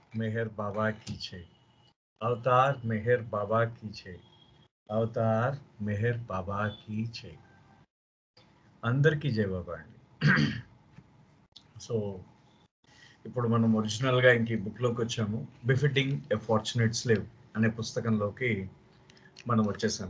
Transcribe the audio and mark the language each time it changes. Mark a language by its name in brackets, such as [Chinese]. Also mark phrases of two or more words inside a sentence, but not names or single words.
[Hindi] मेहर बाबा की जय। अवतार मेहर बाबा की जय। [Telugu] అవతార్ మెహర్ బాబాకి జై. అందరికీ జై బాబా అండి. సో ఇప్పుడు మనం ఒరిజినల్గా ఇంక ఈ బుక్లోకి వచ్చాము. బిఫిటింగ్ ఎ ఫార్చునేట్ స్లేవ్ అనే పుస్తకంలోకి మనం వచ్చేసాము.